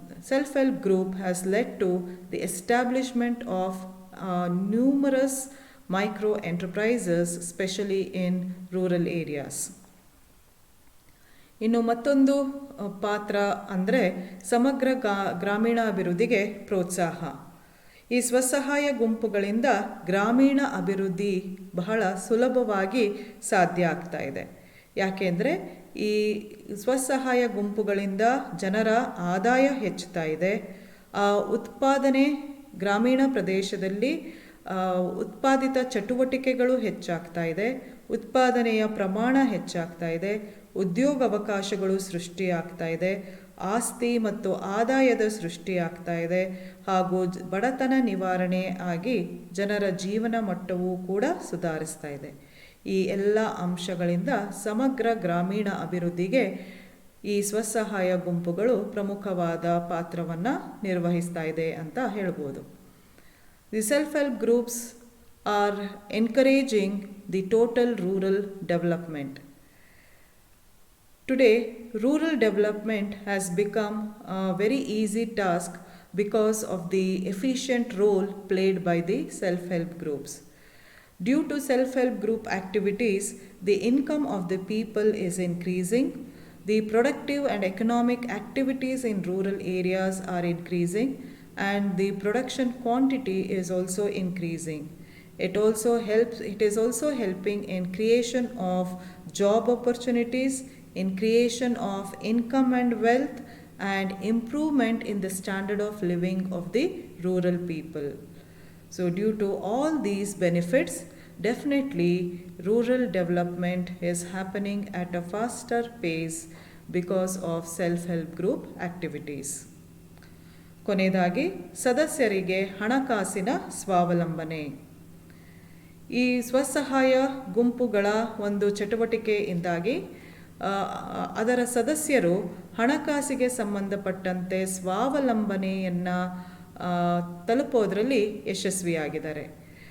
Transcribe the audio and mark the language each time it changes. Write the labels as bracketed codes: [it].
[en] self-help group has led to the establishment of numerous micro enterprises, especially in rural areas. [kn] ಇನ್ನು ಮತ್ತೊಂದು ಪಾತ್ರ ಅಂದರೆ ಸಮಗ್ರ ಗ್ರಾಮೀಣಾಭಿವೃದ್ಧಿಗೆ ಪ್ರೋತ್ಸಾಹ. ಈ ಸ್ವಸಹಾಯ ಗುಂಪುಗಳಿಂದ ಗ್ರಾಮೀಣ ಅಭಿವೃದ್ಧಿ ಬಹಳ ಸುಲಭವಾಗಿ ಸಾಧ್ಯ ಆಗ್ತಾ ಇದೆ. ಯಾಕೆಂದರೆ ಈ ಸ್ವಸಹಾಯ ಗುಂಪುಗಳಿಂದ ಜನರ ಆದಾಯ ಹೆಚ್ಚುತ್ತಾ ಇದೆ. ಉತ್ಪಾದನೆ ಗ್ರಾಮೀಣ ಪ್ರದೇಶದಲ್ಲಿ ಉತ್ಪಾದಿತ ಚಟುವಟಿಕೆಗಳು ಹೆಚ್ಚಾಗ್ತಾ ಇದೆ, ಉತ್ಪಾದನೆಯ ಪ್ರಮಾಣ ಹೆಚ್ಚಾಗ್ತಾ ಇದೆ, ಉದ್ಯೋಗಾವಕಾಶಗಳು ಸೃಷ್ಟಿಯಾಗ್ತಾ ಇದೆ, ಆಸ್ತಿ ಮತ್ತು ಆದಾಯದ ಸೃಷ್ಟಿಯಾಗ್ತಾ ಇದೆ, ಹಾಗೂ ಬಡತನ ನಿವಾರಣೆ ಆಗಿ ಜನರ ಜೀವನ ಮಟ್ಟವೂ ಕೂಡ ಸುಧಾರಿಸ್ತಾ ಇದೆ. ಈ ಎಲ್ಲ ಅಂಶಗಳಿಂದ ಸಮಗ್ರ ಗ್ರಾಮೀಣ ಅಭಿವೃದ್ಧಿಗೆ ಈ ಸ್ವಸಹಾಯ ಗುಂಪುಗಳು ಪ್ರಮುಖವಾದ ಪಾತ್ರವನ್ನು ನಿರ್ವಹಿಸ್ತಾ ಇದೆ ಅಂತ ಹೇಳ್ಬೋದು. [en] The self help groups are encouraging the total rural development. Today, rural development has become a very easy task because of the efficient role played by the self-help groups. Due to self-help group activities, the income of the people is increasing, the productive and economic activities in rural areas are increasing, and the production quantity is also increasing. It is also helping in creation of job opportunities, in creation of income and wealth, and improvement in the standard of living of the rural people. So due to all these benefits, definitely rural development is happening at a faster pace because of self-help group activities. [kn] ಕೊನೆಯದಾಗಿ ಸದಸ್ಯರಿಗೆ ಹಣಕಾಸಿನ ಸ್ವಾವಲಂಬನೆ. ಈ ಸ್ವಸಹಾಯ ಗುಂಪುಗಳ ಒಂದು ಚಟುವಟಿಕೆಯಿಂದಾಗಿ ಅದರ ಸದಸ್ಯರು ಹಣಕಾಸಿಗೆ ಸಂಬಂಧಪಟ್ಟಂತೆ ಸ್ವಾವಲಂಬನೆಯನ್ನು ತಲುಪೋದರಲ್ಲಿ ಯಶಸ್ವಿಯಾಗಿದ್ದಾರೆ.